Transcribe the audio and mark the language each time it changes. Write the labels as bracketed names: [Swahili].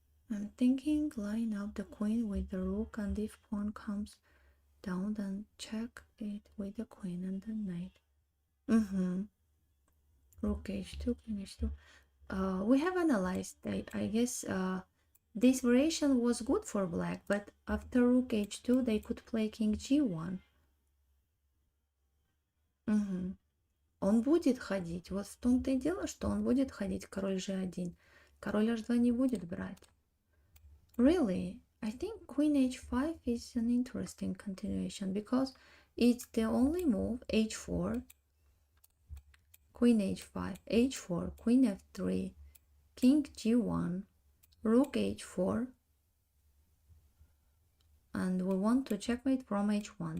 [English] I'm thinking line up the queen with the rook, and if pawn comes down, then check it with the queen and the knight. Rook h2, queen h2. We have analyzed that. I guess this variation was good for black, but after rook h2 they could play king g1. [Russian] Он будет ходить. Вот в том-то и дело, что он будет ходить король g1. Король h2 не будет брать. [English] Really, I think queen h5 is an interesting continuation because it's the only move. h4, queen h5, h4, queen f3, king g1, rook h4, and we want to checkmate from h1.